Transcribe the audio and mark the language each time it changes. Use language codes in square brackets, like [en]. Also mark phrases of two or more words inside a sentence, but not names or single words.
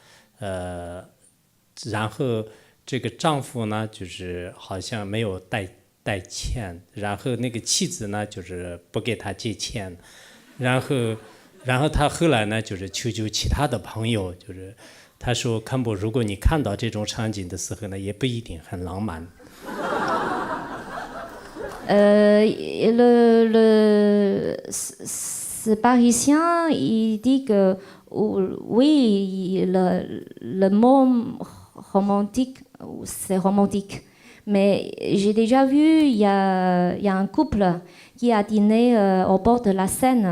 [zh] 然后这个丈夫呢，就是好像没有带钱，然后那个妻子呢，就是不给他借钱，然后他后来呢，就是求救其他的朋友，就是他说康博，如果你看到这种场景的时候呢，也不一定很浪漫。 [fr] Ce Parisien, il dit que oui, le mot romantique, c'est romantique. Mais j'ai déjà vu, il y a un couple qui a dîné au bord de la Seine.